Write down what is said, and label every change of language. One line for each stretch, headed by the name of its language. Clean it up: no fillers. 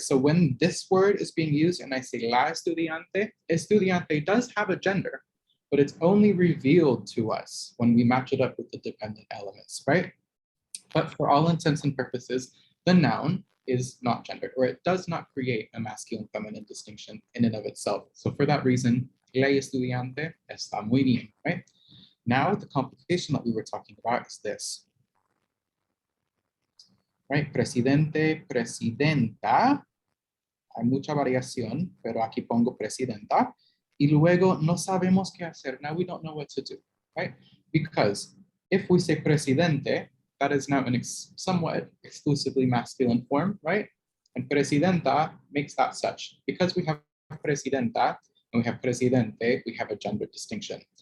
English: So when this word is being used and I say la estudiante, estudiante does have a gender, but it's only revealed to us when we match it up with the dependent elements, right? But for all intents and purposes, the noun is not gendered, or it does not create a masculine feminine distinction in and of itself. So for that reason,
Spanish: la estudiante está muy bien,
English: right? Now the complication that we were talking about is this, right?
Spanish: Presidente, presidenta, hay mucha variación, pero aquí pongo presidenta, y luego no sabemos qué hacer.
English: Now we don't know what to do, right? Because if we say presidente, that is now an somewhat exclusively masculine form, right? And presidenta makes that such. Because we have presidenta and we have presidente, we have a gender distinction.